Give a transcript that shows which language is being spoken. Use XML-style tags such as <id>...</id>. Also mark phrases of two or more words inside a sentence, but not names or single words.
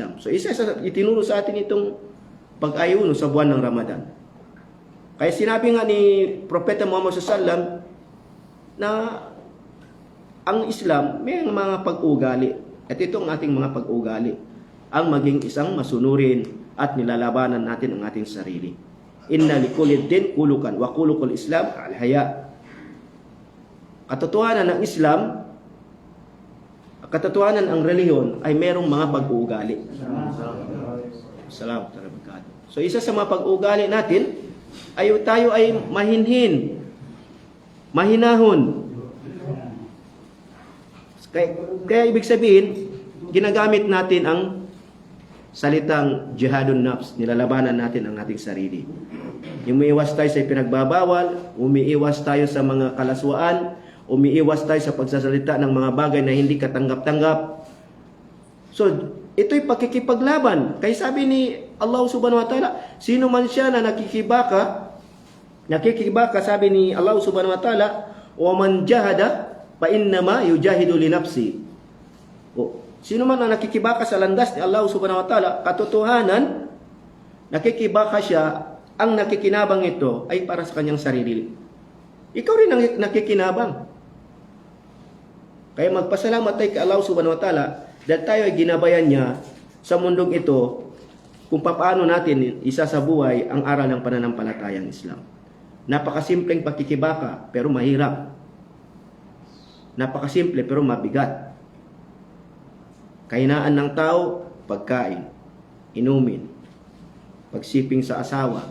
<tl>So itinuro sa atin itong pag-ayuno sa buwan ng Ramadan. Kaya sinabi nga ni Propeta Muhammad SAW na ang Islam may mga pag-ugali. At ito ang ating mga pag-ugali. Ang maging isang masunurin at nilalabanan natin ang ating sarili.</tl> <ar>إن لكل دين خلقا وخلق الإسلام الحياء.</ar> <tl>Katotohanan ng Islam, katotohanan ang reliyon ay merong mga pag-uugali. Salamat. So isa sa mga pag-uugali natin ay tayo ay mahinhin, mahinahon. Kaya ibig sabihin, ginagamit natin ang salitang</tl> <ar>جهاد النفس,</ar> <tl>nilalabanan natin ang ating sarili. Umiiwas tayo sa pinagbabawal, umiiwas tayo sa mga kalaswaan, umiiwas tayo sa pagsasalita ng mga bagay na hindi katanggap-tanggap. So, ito'y pakikipaglaban. Kaya sabi ni</tl> <ar>الله سبحانه وتعالى,</ar> <tl>sino man siya na nakikibaka, sabi ni</tl> <ar>الله سبحانه وتعالى، ومن جاهد، فإنما يجاهد لنفسه.</ar> <tl>Sino man na nakikibaka sa landas ni</tl> <ar>الله سبحانه وتعالى,</ar> <tl>katotohanan, nakikibaka siya, ang nakikinabang ito ay para sa kanyang sarili. Ikaw rin ang nakikinabang. Kaya magpasalamat tayo kay</tl> <ar>الله سبحانه وتعالى</ar> <tl>dahil tayo ay ginabayan niya sa mundong ito kung paano natin isasabuhay ang aral ng pananampalatayang Islam. Napakasimpleng pakikibaka pero mahirap. Napakasimple pero mabigat. Kahinaan ng tao, pagkain, inumin, pagsiping sa asawa.</tl>